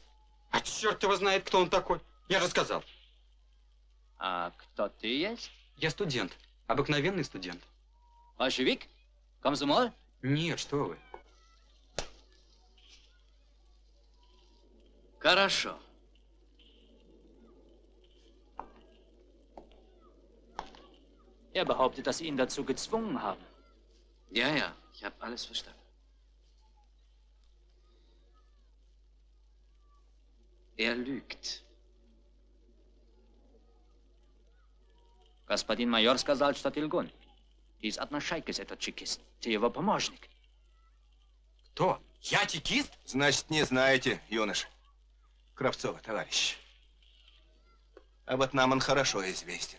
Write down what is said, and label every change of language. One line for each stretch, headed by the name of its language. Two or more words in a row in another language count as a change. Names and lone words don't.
Russian: А черт его знает, кто он такой. Я же сказал. А кто ты есть? Я студент. Обыкновенный студент. Большевик? Комсомол? Нет, что вы. Хорошо.
German: Er behauptet, dass Sie ihn dazu gezwungen haben. Ja, ja, ich habe alles verstanden. Er lügt.
Russian: Господин майор сказал, что ты лгун. Ты из одной шайки этот чекист. Ты его помощник. Кто? Я чекист? Значит, не знаете, юноша. Кравцова, товарищ. А вот нам он хорошо известен.